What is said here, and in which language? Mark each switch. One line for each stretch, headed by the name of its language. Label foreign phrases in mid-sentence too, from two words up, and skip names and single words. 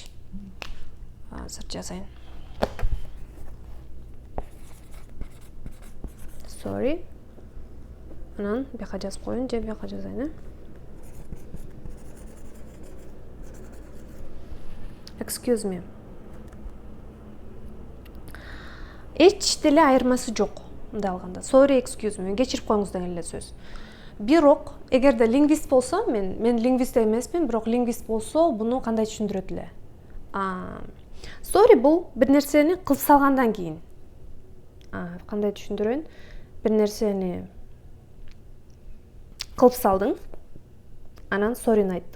Kyrgyz: Азыр жазайын. Sorry. Анан бияка жазып коеюн же бияка жазайын.
English: Excuse me.
Kyrgyz: Эч деле айырмасы жок. Мындай алганда.
English: Sorry, excuse me.
Kyrgyz: Кечирип коюңуз деген эле сөз. Бирок, эгерде лингвист болсо, мен лингвист эмесмин, бирок лингвист болсо, буну кандай түшүндүрөт эле? Sorry бул бир нерсени кылып салгандан кийин. Кандай түшүндүрөйүн? Бир нерсени кылып салдың, анан sorry'ни айттың.